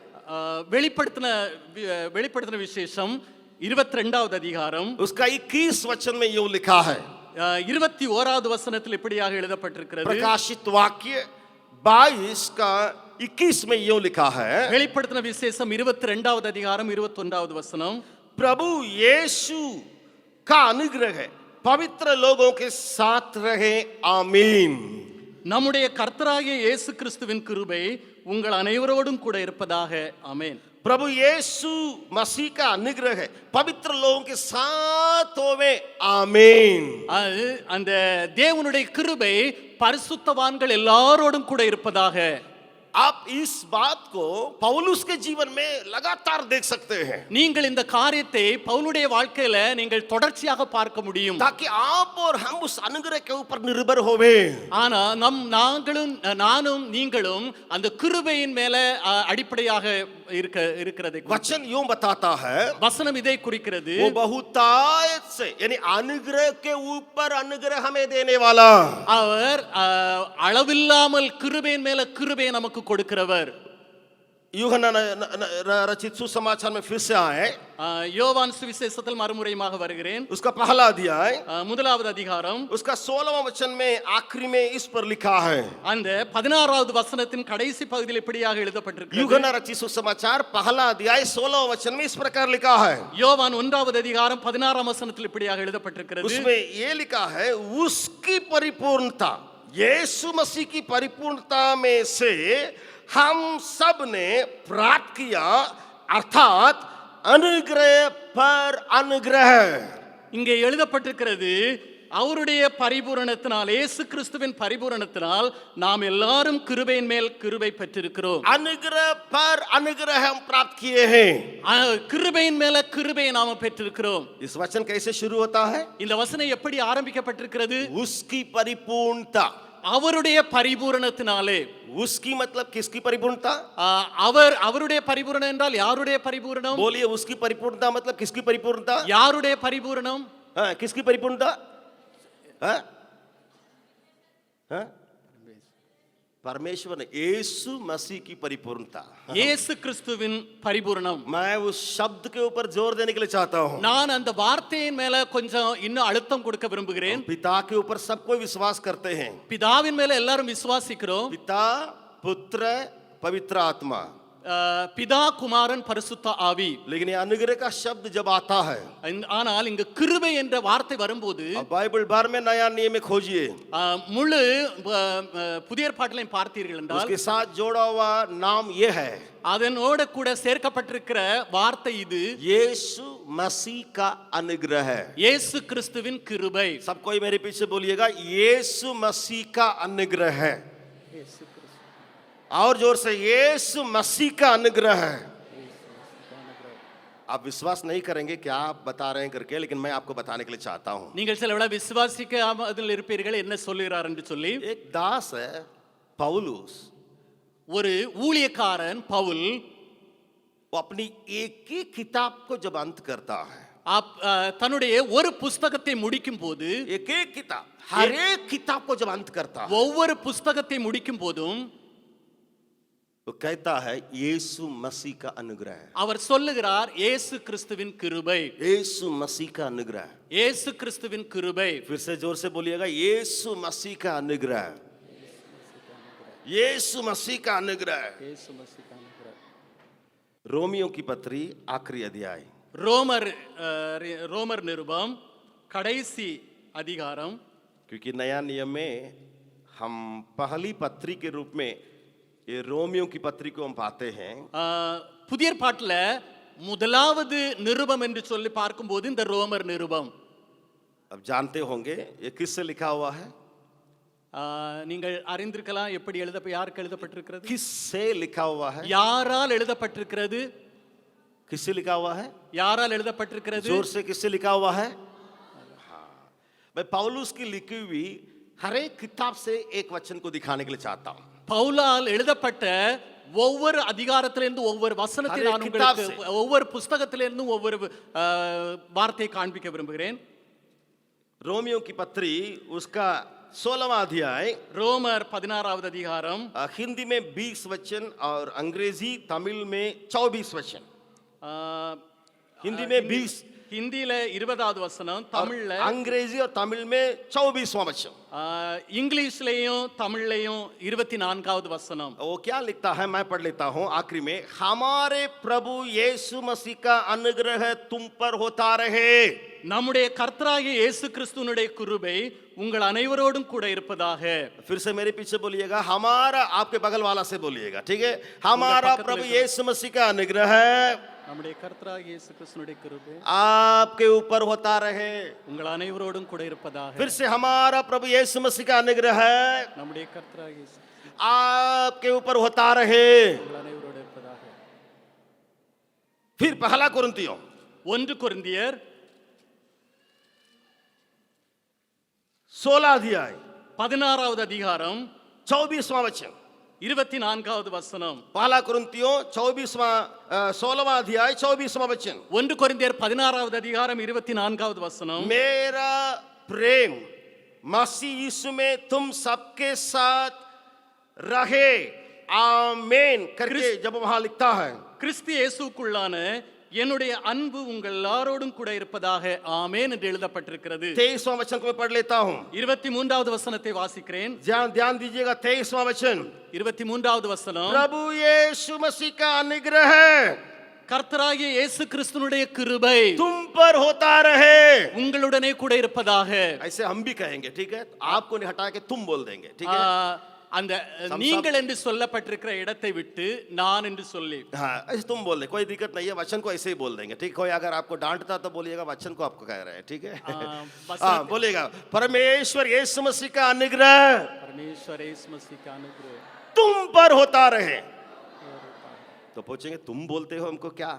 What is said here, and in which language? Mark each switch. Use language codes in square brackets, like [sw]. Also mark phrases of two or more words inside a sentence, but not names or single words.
[ta] வெளிப்படுத்தின விசேஷம் 22வது அதிகாரம் [hi] उसका 21 वचन में यूं लिखा है। [ta] 21வது வசனத்தில் இப்படியாக எழுதப்பட்டிருக்கிறது. [hi] प्रकाशित वाक्य 22 का 21 में यूं लिखा है। [ta] வெளிப்படுத்தின விசேஷம் 22வது அதிகாரம் 21வது வசனம். [hi] प्रभु यीशु का अनुग्रह है पवित्र लोगों के साथ रहे, आमीन। [ta] நம்முடைய கர்த்தராகிய இயேசு கிறிஸ்துவின் கிருபை உங்கள் அனைவரோடும் கூட இருப்பதாக, ஆமென். [hi] प्रभु यीशु मसीह का अनुग्रह है पवित्र लोगों के साथ होवे, आमीन। [ta] அந்த தேவனுடைய கிருபை பரிசுத்தவான்கள் எல்லாரோடும் கூட இருப்பதாக. [hi] आप इस बात को पौलुस के जीवन में लगातार देख सकते हैं, [ta] நீங்கள் இந்த காரியத்தை பவுலுடைய வாழ்க்கையில நீங்கள் தொடர்ச்சியாக பார்க்க முடியும். [hi] ताकि आप और हम उस अनुग्रह के ऊपर निर्भर होवे। [ta] ஆனா நானும் நீங்களும் அந்த கிருபையின் மேல அடிப்படையாக இருக்கிறது. [hi] वचन यूं बताता है, [ta] வசனம் இதை குறிக்கிறது. [hi] वो बहुतायत से यानी अनुग्रह के ऊपर अनुग्रह हमें देने वाला, [ta] அவர் அளவில்லாமல் கிருபையின் மேல கிருபையை நமக்கு கொடுக்கிறவர். [hi] यूहन्ना रचित सुसमाचार में फिर से आए, [ta] யோவான் சுவிசேஷத்தில் மறுமுறையாக வருகிறேன். [hi] उसका पहला अध्याय [ta] முதலாவது அதிகாரம் [hi] उसका 16वां वचन में आखिरी में इस पर लिखा है। [ta] அந்த 16வது வசனத்தின் கடைசி பகுதியில் இப்படியாக எழுதப்பட்டிருக்கிறது. [hi] यूहन्ना रचित सुसमाचार पहला अध्याय 16वां वचन में इस प्रकार लिखा है। [ta] யோவான் 1வது அதிகாரம் 16ஆம் வசனத்தில் இப்படியாக எழுதப்பட்டிருக்கிறது. [hi] उसमें ये लिखा है, उसकी परिपूर्णता, यीशु मसीह की परिपूर्णता में से हम सब ने प्राप्त किया, अर्थात अनुग्रह पर अनुग्रह। [ta] இங்கே எழுதப்பட்டிருக்கிறது, அவருடைய பரிபூரணத்தினால், இயேசு கிறிஸ்துவின் பரிபூரணத்தினால் நாம் எல்லாரும் கிருபையின் மேல் கிருபை பெற்றிருக்கிறோம். [hi] अनुग्रह पर अनुग्रह हम प्राप्त किए हैं। [ta] கிருபையின் மேல கிருபையை நாம பெற்றிருக்கிறோம். [hi] इस वचन कैसे शुरू होता है? [ta] இந்த வசனம் எப்படி ஆரம்பிக்கப்பட்டிருக்கிறது? [hi] उसकी परिपूर्णता, [ta] அவருடைய பரிபூரணத்தினாலே. [hi] उसकी मतलब किसकी परिपूर्णता? [ta] அவருடைய பரிபூரணம் என்றால் யாருடைய பரிபூரணம்? [hi] बोलिए, उसकी परिपूर्णता मतलब किसकी परिपूर्णता? [ta] யாருடைய பரிபூரணம்? [hi] हाँ, किसकी परिपूर्णता? हाँ? हाँ? परमेश्वर ने, यीशु मसीह की परिपूर्णता, [ta] இயேசு கிறிஸ்துவின் பரிபூரணம். [hi] मैं उस शब्द के ऊपर जोर देने के लिए चाहता हूँ। [ta] நான் அந்த வார்த்தையின் மேல கொஞ்சம் இன்னும் அழுத்தம் கொடுக்க விரும்புகிறேன். [hi] पिता के ऊपर सब कोई विश्वास करते हैं, [ta] பிதாவின் மேல எல்லாரும் விசுவாசிக்கிறோம். [hi] पिता, पुत्र, पवित्र आत्मा, [ta] பிதா, குமாரன், பரிசுத்த ஆவி. [hi] लेकिन ये अनुग्रह का शब्द जब आता है, [ta] ஆனால் இங்க கிருபை என்ற வார்த்தை வரும்போது [hi] बाइबल भर में नया नियम में खोजिए, [ta] முழு புதிய ஏற்பாட்டிலையும் பார்த்தீர்கள் என்றால் [hi] उसके साथ जोड़ा हुआ नाम ये है, [ta] அதனோட கூட சேர்க்கப்பட்டிருக்கிற வார்த்தை இது, [hi] यीशु मसीह का अनुग्रह है। [ta] இயேசு கிறிஸ்துவின் கிருபை. [hi] सब कोई मेरे पीछे बोलिएगा, यीशु मसीह का अनुग्रह है। और जोर से, यीशु मसीह का अनुग्रह है। आप विश्वास नहीं करेंगे क्या आप बता रहे हैं करके, लेकिन मैं आपको बताने के लिए चाहता हूं। [ta] நீங்கள் சில வேளை விசுவாசிக்காமல் இருப்பீர்கள், என்ன சொல்லுகிறார் என்று சொல்லி. [hi] एक दास है पौलुस, [ta] ஒரு ஊழியக்காரன் பவுல், [hi] वो अपनी एक ही किताब को जब अंत करता है, [ta] தன்னுடைய ஒரு புஸ்தகத்தை முடிக்கும் போது, [hi] एक एक किताब, हर एक किताब को जब अंत करता है, [ta] ஒவ்வொரு புஸ்தகத்தை முடிக்கும் போதும் [hi] वो कहता है यीशु मसीह का अनुग्रह है। [ta] அவர் சொல்லுகிறார், இயேசு கிறிஸ்துவின் கிருபை, [hi] यीशु मसीह का अनुग्रह, [ta] இயேசு கிறிஸ்துவின் கிருபை. [hi] फिर से जोर से बोलिएगा, यीशु मसीह का अनुग्रह, यीशु मसीह का अनुग्रह। रोमियो की पत्री आखिरी अध्याय, [ta] ரோமர் நிருபம் கடைசி அதிகாரம். [hi] क्योंकि नया नियम में हम पहली पत्री के रूप में ये रोमियो की पत्री को हम पाते हैं। [ta] புதிய ஏற்பாட்டுல முதலாவது நிருபம் என்று சொல்லி பார்க்கும்போது இந்த ரோமர் நிருபம். [hi] अब जानते होंगे ये किससे लिखा हुआ है? [ta] நீங்கள் அறிந்திருக்கலாம் எப்படி யாருக்கு எழுதப்பட்டிருக்கிறது? [hi] किससे लिखा हुआ है? [ta] யாரால் எழுதப்பட்டிருக்கிறது? [hi] किससे लिखा हुआ है? [ta] யாரால் எழுதப்பட்டிருக்கிறது? [hi] जोर से किससे लिखा हुआ है? हाँ, मैं पौलुस की लिखी हुई हर एक किताब से एक वचन को दिखाने के लिए चाहता हूँ। [ta] பவுலால் எழுதப்பட்ட ஒவ்வொரு அதிகாரத்திலிருந்து ஒவ்வொரு வசனத்தை நான் உங்களுக்கு ஒவ்வொரு புஸ்தகத்திலிருந்து ஒவ்வொரு வார்த்தையை காண்பிக்க விரும்புகிறேன். [hi] रोमियो की पत्री उसका 16वां अध्याय, [ta] ரோமர் 16வது அதிகாரம், [hi] हिंदी में 20 वचन और अंग्रेजी तमिल में 24 वचन। हिंदी में 20, [ta] ஹிந்தியில 20வது வசனம், தமிழ்ல [hi] अंग्रेजी और तमिल में 24वां वचन। [ta] இங்கிலீஷ்லயும் தமிழ்லயும் 24வது வசனம். [hi] वो क्या लिखता है, मैं पढ़ लेता हूं आखिरी में। हमारे प्रभु यीशु मसीह का अनुग्रह तुम पर होता रहे। [ta] நம்முடைய கர்த்தராகிய இயேசு கிறிஸ்துவினுடைய கிருபை உங்கள் அனைவரோடும் கூட இருப்பதாக. [hi] फिर से मेरे पीछे बोलिएगा, हमारा, आपके बगल वाला से बोलिएगा, ठीक है? हमारा प्रभु यीशु मसीह का अनुग्रह [ta] நம்முடைய கர்த்தராகிய இயேசு கிறிஸ்துவினுடைய கிருபை [hi] आपके ऊपर होता रहे। [ta] உங்கள் அனைவரோடும் கூட இருப்பதாக. [hi] फिर से हमारा प्रभु यीशु मसीह का अनुग्रह [ta] நம்முடைய கர்த்தராகிய இயேசு [hi] आपके ऊपर होता रहे। [ta] உங்கள் அனைவரோடு இருப்பதாக. [hi] फिर पहला कुरिन्थियों [ta] 1 கொரிந்தியர் [hi] 16 अध्याय [ta] 16வது அதிகாரம் [hi] 24वां वचन। [ta] 24வது வசனம். [hi] पहला कुरिन्थियों 16वां अध्याय 24वां वचन। [ta] 1 கொரிந்தியர் 16வது அதிகாரம் 24வது வசனம். [hi] मेरा प्रेम मसीह यीशु में तुम सबके साथ रहे, आमीन करके जब वहां लिखता है, [ta] கிறிஸ்து இயேசுக்குள்ளான என்னுடைய அன்பு உங்கள் எல்லாரோடும் கூட இருப்பதாக ஆமென் என்று எழுதப்பட்டிருக்கிறது. [hi] 23वां वचन को मैं पढ़ लेता हूं। [ta] 23வது வசனத்தை வாசிக்கிறேன். [hi] ध्यान दीजिएगा, 23वां वचन। [ta] 23வது வசனம். [hi] प्रभु यीशु मसीह का अनुग्रह [ta] கர்த்தராகிய இயேசு கிறிஸ்துவினுடைய கிருபை [hi] तुम पर होता रहे। [ta] உங்களுடனே கூட இருப்பதாக. [hi] ऐसे हम भी कहेंगे, ठीक है? आपको नहीं हटा के तुम बोल देंगे, ठीक है? [ta] அந்த நீங்கள் என்று சொல்லப்பட்டிருக்கிற இடத்தை விட்டு நான் என்று சொல்லி, [hi] हाँ, ऐसे तुम बोल दे, कोई दिक्कत नहीं है, वचन को ऐसे ही बोल देंगे, ठीक? कोई अगर आपको डांटता तो बोलिएगा वचन को आपको कह रहे हैं, ठीक है? हाँ, बोलिएगा, परमेश्वर यीशु मसीह का अनुग्रह परमेश्वर यीशु मसीह का अनुग्रह तुम पर होता रहे। तो पूछेंगे तुम बोलते हो हमको क्या?